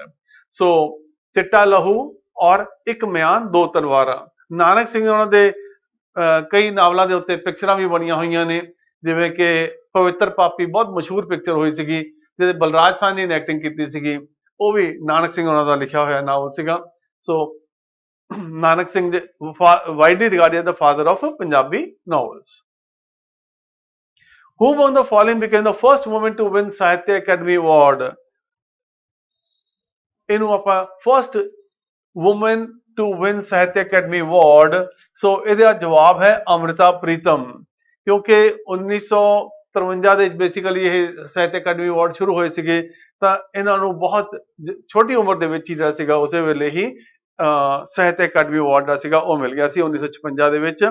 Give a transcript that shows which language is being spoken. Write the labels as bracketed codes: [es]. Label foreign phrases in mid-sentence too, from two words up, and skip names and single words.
[pa] ਸੋ ਚਿੱਟਾ ਲਹੂ ਔਰ ਇੱਕ ਮਿਆਨ ਦੋ ਤਲਵਾਰਾਂ। ਨਾਨਕ ਸਿੰਘ ਉਹਨਾਂ ਦੇ ਕਈ ਨਾਵਲਾਂ ਦੇ ਉੱਤੇ ਪਿਕਚਰਾਂ ਵੀ ਬਣੀਆਂ ਹੋਈਆਂ ਨੇ, ਜਿਵੇਂ ਕਿ ਪਵਿੱਤਰ ਪਾਪੀ ਬਹੁਤ ਮਸ਼ਹੂਰ ਪਿਕਚਰ ਹੋਈ ਸੀਗੀ, ਜਿਹਦੇ ਬਲਰਾਜ ਸਾਹਨੀ ਨੇ ਐਕਟਿੰਗ ਕੀਤੀ ਸੀਗੀ, ਉਹ ਵੀ ਨਾਨਕ ਸਿੰਘ ਉਹਨਾਂ ਦਾ ਲਿਖਿਆ ਹੋਇਆ ਨਾਵਲ ਸੀਗਾ। ਸੋ [en] ਨਾਨਕ ਸਿੰਘ widely regarded the father of Punjabi novels. Who among the following became the first woman to win Sahitya Academy Award? [pa] ਇਹਨੂੰ ਆਪਾਂ [en] first woman to win Sahitya Academy Award, [pa] ਸੋ ਇਹਦਾ ਜਵਾਬ ਹੈ ਅੰਮ੍ਰਿਤਾ ਪ੍ਰੀਤਮ, ਕਿਉਂਕਿ 1953 ਦੇ ਵਿੱਚ ਬੇਸਿਕਲੀ ਇਹ ਸਾਹਿਤ ਅਕੈਡਮੀ ਅਵਾਰਡ ਸ਼ੁਰੂ ਹੋਏ ਸੀਗੇ, ਤਾਂ ਇਹਨਾਂ ਨੂੰ ਬਹੁਤ ਛੋਟੀ ਉਮਰ ਦੇ ਵਿੱਚ ਹੀ ਜਿਹੜਾ ਸੀਗਾ ਉਸੇ ਵੇਲੇ ਹੀ ਸਾਹਿਤ ਅਕੈਡਮੀ ਅਵਾਰਡ ਦਾ ਸੀਗਾ ਉਹ ਮਿਲ ਗਿਆ ਸੀ 1956 ਦੇ ਵਿੱਚ।